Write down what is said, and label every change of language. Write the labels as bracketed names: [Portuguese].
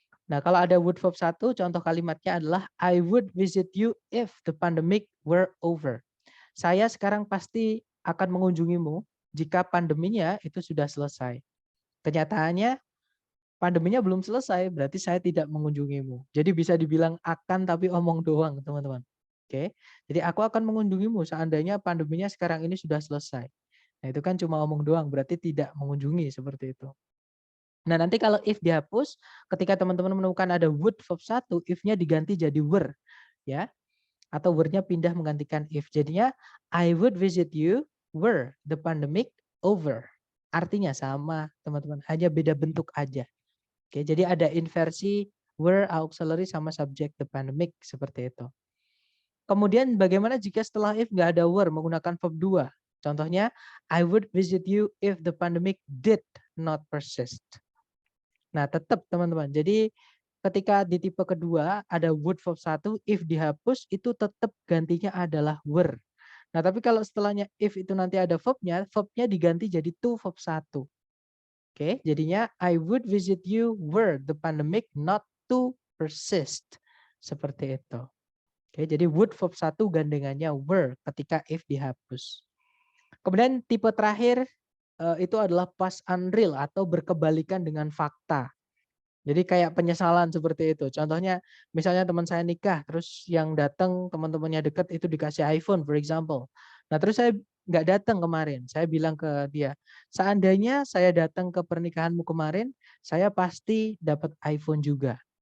[Indonesian] Nah, kalau ada would verb 1, contoh kalimatnya adalah [English] I would visit you if the pandemic were over. [Indonesian] Saya sekarang pasti akan mengunjungimu jika pandeminya itu sudah selesai. Kenyataannya pandeminya belum selesai, berarti saya tidak mengunjungimu. Jadi bisa dibilang akan tapi omong doang, teman-teman. Oke. Jadi aku akan mengunjungimu seandainya pandeminya sekarang ini sudah selesai. Nah, itu kan cuma omong doang, berarti tidak mengunjungi, seperti itu. Nah, nanti kalau if dihapus, ketika teman-teman menemukan ada would verb 1, if-nya diganti jadi were, ya. Atau were-nya pindah menggantikan if. Jadinya [English] I would visit you were the pandemic over. [Indonesian] Artinya sama, teman-teman. Hanya beda bentuk aja. Oke, jadi ada inversi were auxiliary sama subject the pandemic seperti itu. Kemudian bagaimana jika setelah if nggak ada were menggunakan verb 2? Contohnya, [English] I would visit you if the pandemic did not persist. [Indonesian] Nah, tetap teman-teman. Jadi ketika di tipe kedua ada would verb 1, if dihapus itu tetap gantinya adalah were. Nah, tapi kalau setelahnya if itu nanti ada verbnya diganti jadi to verb 1. Oke, jadinya [English] I would visit you were the pandemic not to persist. [Indonesian] Seperti itu. Oke, jadi would verb 1 gandengannya were ketika if dihapus. Kemudian tipe terakhir itu adalah past unreal atau berkebalikan dengan fakta. Jadi kayak penyesalan seperti itu. Contohnya misalnya teman saya nikah, terus yang datang teman-temannya dekat itu dikasih iPhone, [English] for example. [Indonesian] Nah terus saya nggak datang kemarin. Saya bilang ke dia, seandainya saya datang ke pernikahanmu kemarin, saya pasti dapat iPhone juga.